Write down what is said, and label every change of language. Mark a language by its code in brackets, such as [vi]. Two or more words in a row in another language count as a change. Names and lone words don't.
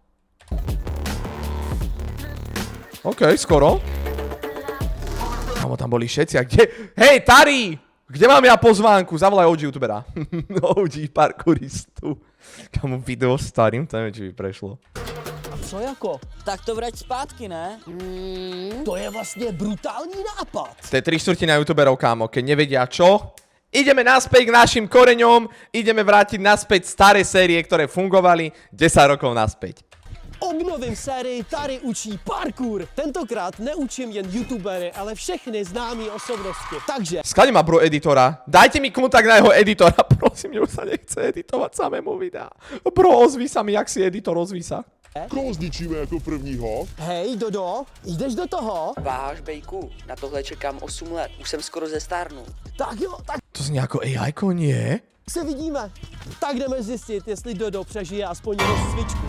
[sk] OK, skoro. Kámo, tam boli všetci, a kde? Hej, Tari! Kde mám ja pozvánku? Zavolaj OG youtubera. OG parkouristu. Kámo, video starým, to neviem, či by prešlo. [cs] co jako? Tak to vrať zpátky, ne? To je vlastně brutální nápad. [sk] To je 3/4 youtuberov, kámo, keď nevedia čo. Ideme naspäť k našim koreňom, ideme vrátiť naspäť staré série, ktoré fungovali 10 rokov naspäť. [cs] Obnovím sérii Tari učí parkour. Tentokrát neučím jen youtubery, ale všechny známé osobnosti. Takže [sk] Skade má bro editora. Dajte mi kontakt na jeho editora, prosím, mne už sa nechce editovať samému videa. Bro, ozví sa mi, jak si editor, ozví sa. [cs] Koho zničíme jako prvního? hej Dodo, jdeš do toho? Váš bejku, na tohle čekám 8 let, už jsem skoro zestárnul. Tak jo, tak [sk] To znie ako AI-ko, nie? [cs] se vidíme. Tak jdeme zjistit, jestli Dodo přežije aspoň rozcvičku.